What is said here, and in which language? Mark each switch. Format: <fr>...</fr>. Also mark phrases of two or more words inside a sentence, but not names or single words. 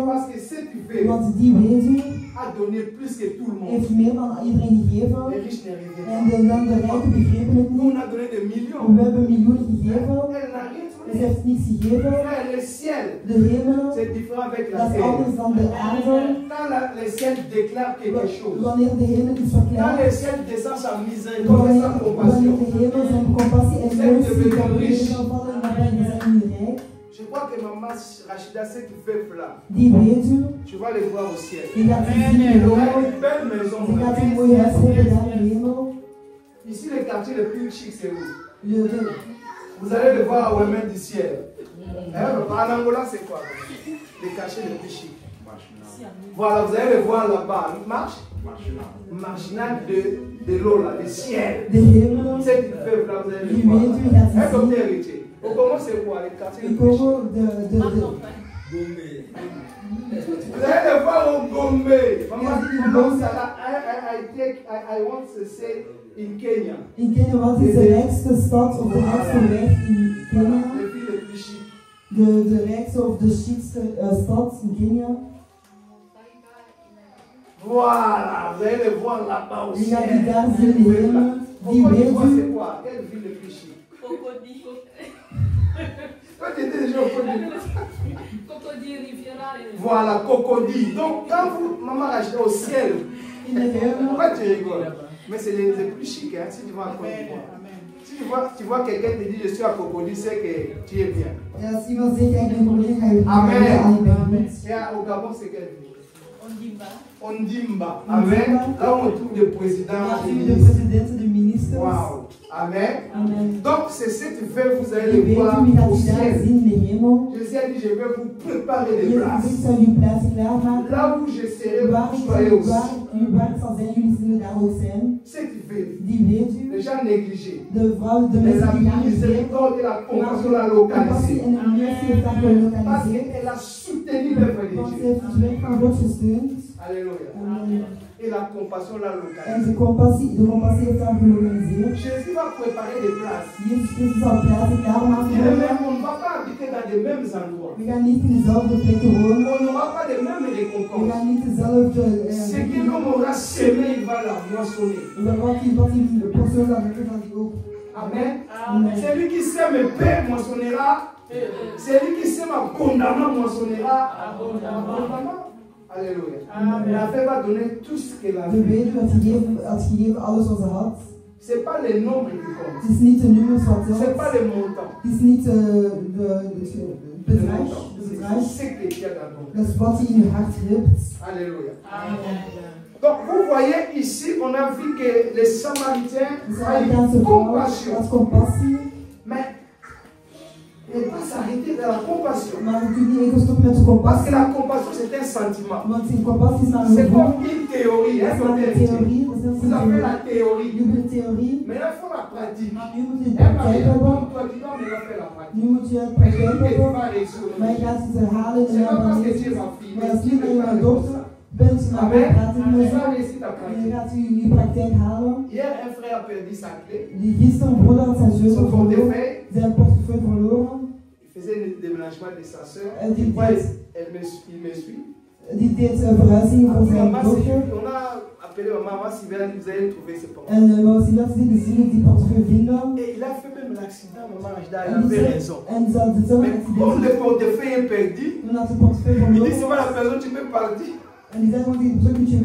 <fr>Parce que cette veuve</fr> <nl>Want die weduwe</nl> <fr>a donné plus que tout le monde.</fr> <nl>heeft meer dan iedereen gegeven.</nl> <fr>Les riches n'y arrivaient</fr> <nl>En</nl> <fr>pas.</fr> <nl>de rijken begrepen het</nl> <fr>Nous,</fr> <nl>niet.</nl> <fr>on a donné des millions.</fr> <nl>We hebben miljoenen gegeven.</nl> <fr>Elle n'a rien</fr> <nl>Ze</nl> <fr>donné.</fr> <nl>heeft niets gegeven.</nl> <fr>Frère, le ciel,</fr> <nl>De hemelen,</nl> <fr>c'est différent avec la</fr> <nl>dat is anders</nl> <fr>terre.</fr> <nl>dan de aarde.</nl> <fr>Quand le ciel déclare quelque chose,</fr> <nl>Wanneer de hemel iets</nl> <fr>quand le</fr> <nl>verklaart,</nl> <fr>ciel descend sa miséricorde et sa</fr> <nl>wanneer</nl> <fr>compassion,</fr> <nl>de hemel zijn compassie en mercy kan neervallen, dan zijn we rijk.</nl> <fr>je crois que maman Rachida, cette veuve-là,</fr> <nl>Die weduwe,</nl> <fr>tu vas le voir au ciel.</fr> <nl>die gaat zien in de</nl> <fr>Elle a</fr> <nl>hemel.</nl> <fr>une belle maison.</fr> <nl>Die gaat een mooie huis hebben daar in de hemel.</nl> <fr>Ici, le quartier le plus chic, c'est où?</fr> <nl>De-</nl> <fr>Vous allez le voir au même du ciel. En Angola, c'est quoi? Les quartiers les plus chics. Voilà, vous allez le voir là-bas. Marche? Marginal de l'eau, là, le ciel.</fr> <nl>De hemel,</nl> <fr>Cette veuve-là, vous allez le</fr> <nl>die</nl> <fr>voir.</fr> <nl>weduwe gaat</nl> <fr>Elle est comme</fr> <nl>zien.</nl> <fr>héritier. Au Congo, c'est quoi? Les quartiers</fr> <nl>In</nl> <fr>les plus chics.</fr> <nl>Congo,</nl> <fr>Vous allez le voir au Gombe. Maman,</fr> <en>I want to say in Kenya.</en> <nl>in Kenia, wat is de rijkste stad of de rijkste wijk in Kenia?</nl> <fr>Les villes les plus chics.</fr> <nl>De rijkste of de chicste stad in Kenia?</nl> <fr>Voilà, vous allez le voir là-bas au</fr> <nl>Die</nl> <fr>ciel.</fr> <nl>gaat die daar zien in de hemel. Die</nl> <fr>Pourquoi tu vois,</fr> <nl>weduwe,</nl> <fr>c'est quoi? Quelle ville le plus chic? Cocody. Toi, tu étais déjà au Côte d'Ivoire. Cocody, Riviera. Voilà, Cocody. Donc, quand vous, maman, achetez au ciel,</fr> <nl>in de hemel.</nl> <fr>pourquoi tu rigoles? Mais c'est les plus chics, hein, si tu vas à Côte d'Ivoire. Si tu vois quelqu'un te dit je suis à Cocody, c'est que tu es bien.</fr> <nl>En als iemand zegt, ja, ik ben Congolais, ga je Amen. ja, ik ben goed.</nl> <fr>Et au Gabon, c'est quelle ville? Ondimba. Ondimba. Amen. Là, on trouve des présidents,</fr> <nl>Daar</nl> <fr>des</fr> <nl>zien we de</nl> <fr>ministres.</fr> <nl>presidenten, de ministers.</nl> <fr>Waouh. Amen. Amen. Donc, c'est cette veuve, vous allez</fr> <nl>Die</nl> <fr>le voir</fr> <nl>weduwe gaat</nl> <fr>au</fr> <nl>die daar</nl> <fr>ciel.</fr> <nl>zien in de hemel.</nl> <fr>Jésus a dit, je vais vous préparer des</fr> <nl>Jezus</nl> <fr>places.</fr> <nl>zegt, zal je plaatsen klaarmaken.</nl> <fr>Là où je serai,</fr> <nl>Waar</nl> <fr>vous soyez aussi.</fr> <nl>uw werk zal zijn, jullie zullen daar ook zijn.</nl> <fr>Cette veuve,</fr> <nl>Die weduwe,</nl> <fr>les gens négligés.</fr> <nl>de vrouw, de</nl> <fr>Mais</fr> <nl>mensen</nl> <fr>la</fr> <nl>die gaan</nl> <fr>miséricorde et la compassion la</fr> <nl>compassie</nl> <fr>localisée.</fr> <nl>en de mercy heeft daar</nl> <fr>Parce</fr> <nl>gelokaliseerd.</nl> <fr>qu'elle a soutenu l'œuvre de</fr> <nl>Want ze</nl> <fr>Dieu.</fr> <nl>heeft het werk van God gesteund.</nl> <fr>Alléluia.</fr> <nl>Amen.</nl> <fr>Et la compassion la</fr> <nl>En</nl> <fr>localisée.</fr> <nl>de compassie heeft daar gelokaliseerd.</nl> <fr>Jésus va préparer des places.</fr> <nl>Jezus Christus zal plaatsen klaarmaken.</nl> <fr>Et même, on ne va pas habiter dans les mêmes endroits.</fr> <nl>We gaan niet in dezelfde plekken wonen.</nl> <fr>On n'aura pas les mêmes</fr> <nl>We</nl> <fr>récompenses.</fr> <nl>gaan niet dezelfde...</nl> <fr>Ce que l'homme aura semé, il va la moissonner.</fr> <nl>Wat die persoon zal hebben, zal die ook.</nl> <fr>Amen.</fr> <nl>Amen.</nl> <fr>Celui qui sème paix moissonnera. Celui qui sème abondamment moissonnera abondamment. Alléluia. La fête va donner tout ce qu'elle a</fr> <nl>De</nl> <fr>fait.</fr> <nl>weduwe had gegeven alles wat ze had.</nl> <fr>Ce n'est pas les nombres qui comptent.</fr> <nl>Het is niet de nummers wat</nl> <fr>Ce n'est</fr> <nl>telt.</nl> <fr>pas les montants.</fr> <nl>Het is niet de</nl> <fr>Les</fr> <nl>bedrag.</nl> <fr>montants.</fr> <nl>De</nl> <fr>C'est</fr> <nl>bedrag.</nl> <fr>ce qu'il y a dans ton cœur.</fr> <nl>Dat is wat je in je hart hebt.</nl> <fr>Alléluia. Donc vous voyez ici, on a vu que les Samaritains</fr> <nl>De</nl> <fr>ont</fr> <nl>Samaritaanse</nl> <fr>eu</fr> <nl>vrouw</nl> <fr>compassion.</fr> <nl>had compassie.</nl> <fr>Mais ne pas s'arrêter dans la compassion.</fr> <nl>Maar je kunt niet enkel stoppen met de</nl> <fr>Parce que</fr> <nl>compassie.</nl> <fr>la compassion, c'est un sentiment.</fr> <nl>Want die compassie is maar een</nl> <fr>C'est</fr> <nl>gevoel.</nl> <fr>comme une théorie.</fr> <nl>Dat</nl> <fr>Hein,</fr> <nl>is maar een theorie. Dat is net</nl> <fr>vous avez la</fr> <nl>een</nl> <fr>théorie.</fr> <nl>je hebt een theorie.</nl> <fr>Mais là, il faut la pratique.</fr> <nl>Nu moet je de</nl> <fr>Elle va</fr> <nl>praktijk</nl> <fr>dire,</fr> <nl>hebben.</nl> <fr>toi, tu dois me la faire la pratique.</fr> <nl>Nu moet je het</nl> <fr>Mais je</fr> <nl>praktijk</nl> <fr>dis que tu</fr> <nl>hebben.</nl> <fr>vas réussir.</fr> <nl>Maar je gaat het herhalen en</nl> <fr>C'est pas parce que tu</fr> <nl>herhalen.</nl> <fr>es ma fille.</fr> <nl>Maar</nl> <fr>Mais</fr> <nl>als</nl> <fr>tu</fr> <nl>je niet</nl> <fr>ne</fr> <nl>mijn</nl> <fr>pas</fr> <nl>dochter bent, maar</nl> <fr>Amen.</fr> <nl>wel praten met</nl> <fr>Tu vas</fr> <nl>ze.</nl> <fr>réussir ta</fr> <nl>En je</nl> <fr>pratique.</fr> <nl>gaat je praktijk halen.</nl> <fr>Hier, un frère a perdu sa clé.</fr> <nl>Die gisteren een broeder had zijn</nl> <fr>Son</fr> <nl>sleutel verloren.</nl> <fr>portefeuille.</fr> <nl>Zijn portefeuille verloren.</nl> <fr>Il faisait le déménagement de sa soeur. Elle dit- Il me suit.</fr> <nl>Die deed verhuizingen voor</nl> <fr>Après,</fr> <nl>zijn</nl> <fr>maman</fr> <nl>dochter.</nl> <fr>Sylvie, on a appelé maman Sylvie, vous allez trouver ce portefeuille.</fr> <nl>En mama Sylvia had gezegd, zullen die portefeuille vinden.</nl> <fr>Et il a fait même l'accident, maman Rachida,</fr> <nl>En</nl> <fr>elle avait</fr> <nl>die</nl> <fr>raison.</fr> <nl>en ze had hetzelfde</nl> <fr>Mais comme le</fr> <nl>accident.</nl> <fr>portefeuille est perdu,</fr> <nl>Toen had ze de portefeuille</nl> <fr>il dit</fr> <nl>verloren.</nl> <fr>c'est pas la personne, tu peux partir.</fr> <nl>En die zei gewoon tegen de persoon, kun je</nl>